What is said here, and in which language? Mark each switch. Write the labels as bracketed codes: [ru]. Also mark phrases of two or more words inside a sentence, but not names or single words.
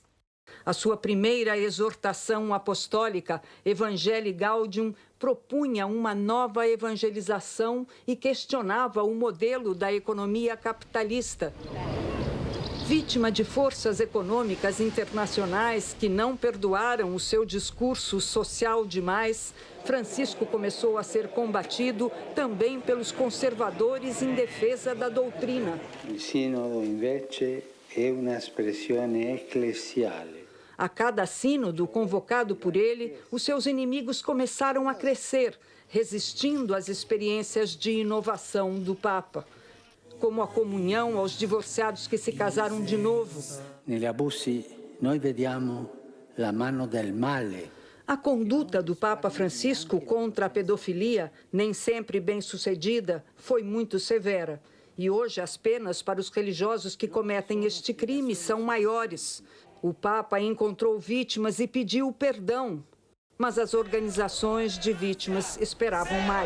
[pt] A sua primeira exortação apostólica, Evangelii Gaudium, propunha uma nova evangelização e questionava o modelo da economia capitalista. Vítima de forças econômicas internacionais que não perdoaram o seu discurso social demais, Francisco começou a ser combatido também pelos conservadores em defesa da doutrina. [it] Il sinodo, invece, è una espressione ecclesiale. [pt] A cada sínodo convocado por ele, os seus inimigos começaram a crescer, resistindo às experiências de inovação do Papa, como a comunhão aos divorciados que se casaram de novo. [it] Negli abusi noi vediamo la mano del male. [pt] A conduta do Papa Francisco contra a pedofilia, nem sempre bem-sucedida, foi muito severa. E hoje as penas para os religiosos que cometem este crime são maiores. O Papa encontrou vítimas e pediu perdão, mas as organizações de vítimas esperavam mais.